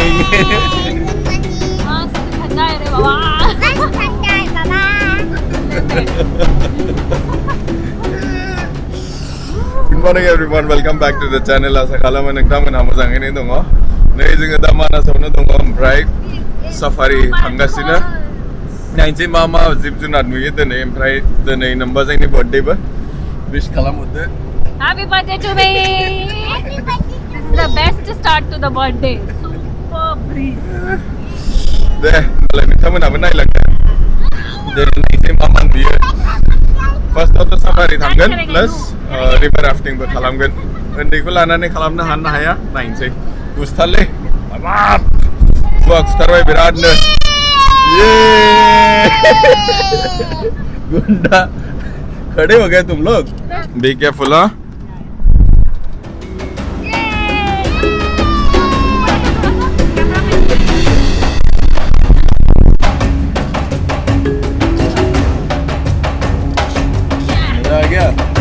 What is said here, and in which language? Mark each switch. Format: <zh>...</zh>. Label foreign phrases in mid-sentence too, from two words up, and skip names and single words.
<hi>ठंडा है रे बाबा.</hi> <en>Good morning everyone, welcome back to the channel. Asa kalaman nagtaman</en> <brx>मोजाङैनो दङ. नै जोङो दा मानासावनो दङ ओमफ्राय साफारि थांगासिनो. नायनोसै मा मा जिब जुनार नुयो दिनै ओमफ्राय दिनै नम्बाजोंनि बर्थडेबो विश खालामहरदो.</brx> <en>Happy birthday to me. This is the best start to the birthday. Super breeze.</en> <brx>दे होमबालाय नोंथांमोनाबो नायलांदो. दिनै नायनोसै मा मा नुयो. फार्स्टआवथ' साफारि थांगोन</brx> <en>plus river rafting</en> <brx>खालामगोन. उन्दैखौ लानानै खालामनो हाया नायनोसै. गुस्थारलै हाबाब खुवा खुथारबाय बिरादनो.</brx> <hi>ये गुंडा खड़े हो गए तुम लोग.</hi> <en>be careful</en> <hi>हाँ. मजा आ गया.</hi>